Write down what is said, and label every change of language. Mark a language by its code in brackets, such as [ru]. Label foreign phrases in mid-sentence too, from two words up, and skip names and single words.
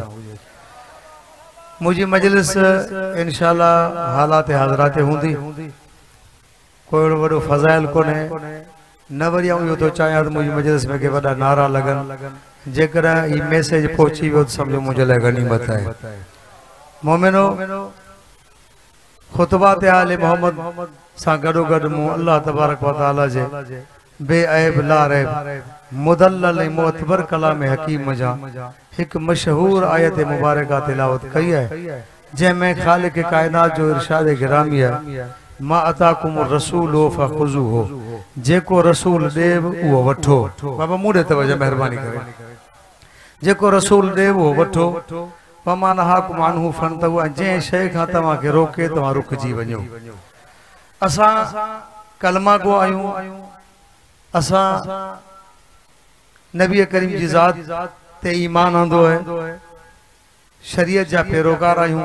[sd] मुझी मजलिस इंशाअल्लाह हालात हाज़रात हूंदी, कोई वॾो फ़ज़ाइल कोन्हे। न वरी आऊं इहो थो चाहियां त मुंहिंजी मजलिस में के वॾा नारा लॻनि। जेकॾहिं हीउ मैसेज पहुची वियो त सम्झो मुंहिंजे लाइ गनीमत आहे। मोमिनो, ख़ुतबा ते आले मोहम्मद सां गॾोगॾु मूं [ar] الله تبارك وتعالى [sd] जे बेऐब लारैब मुदल्लल मोतबर कलाम हकीम जा एक मशहूर आयत मुबारका तिलावत कई है, जैमें खालिक कायनात जो इरशाद गिरामी है, [ar] ما آتاكم الرسول فخذوه. [sd] जेको रसूल देव वो वठो। बाबा मूडे तवज्जो मेहरबानी करे। जेको रसूल देव वो वठो। [ar] وما نهاكم عنه فانتهوا. [sd] जे शय खां तव्हां के रोके तव्हां रुकजी वञो। असां कलमा को आयूं, असां नबी करीम जी ज़ात ते ईमान आंदो है, शरीयत जा पैरोकार आयूं।